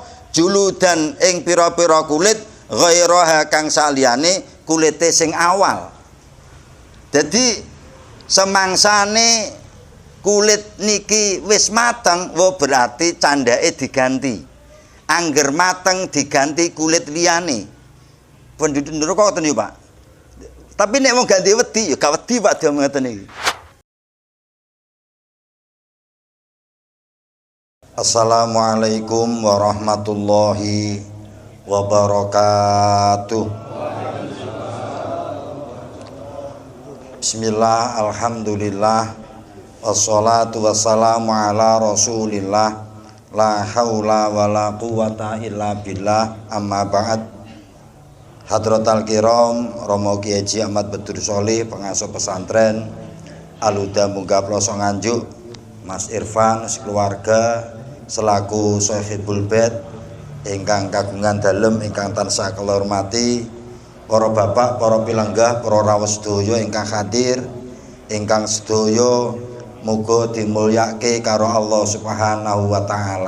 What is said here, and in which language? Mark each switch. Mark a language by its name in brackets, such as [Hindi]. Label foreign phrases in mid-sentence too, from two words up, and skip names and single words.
[Javanese] juludan ing pira-pira kulit ghairaha kang saliyane kulite sing awal jadi semangsane kulit niki wis mateng berarti candake diganti angger mateng diganti kulit liyane penduduk neraka ngoten yo Pak tapi nek wong ganti wedi ya gak wedi Pak dia ngoten iki. [Arabic] السلام عليكم ورحمة الله وبركاته. بسم الله الحمد لله والصلاة والسلام على رسول الله لا حول ولا قوة إلا بالله أما بعد. حضرات الكرام [Javanese] Romo Kiai Haji Ahmad Badur Sholih pengasuh pesantren Al-Huda Munggah Ploso Nganjuk Mas Irfan sekeluarga selaku [Arabic] صاحب البيت [Javanese] ingkang kagungan dalem ingkang tansah kula hormati para bapak, para pilenggah, para rawuh sedaya ingkang hadir ingkang sedaya muga dimulyake karo Allah [Arabic] سبحانه وتعالى.